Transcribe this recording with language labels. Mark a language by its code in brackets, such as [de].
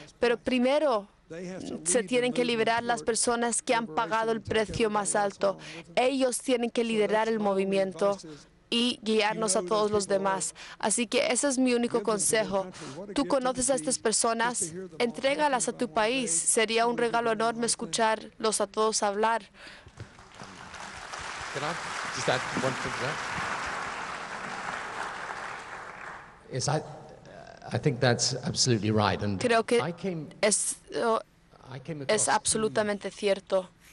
[es] Pero primero se tienen que liberar las personas que han pagado el precio más alto. Ellos tienen que liderar el movimiento y guiarnos a todos los demás. Así que ese es mi único consejo. Tú conoces a estas personas, entrégalas a tu país. Sería un regalo enorme escucharlos a todos hablar. [en] Can I just add one thing to that? Yes, I think that's absolutely right. And [es] creo que es absolutamente cierto.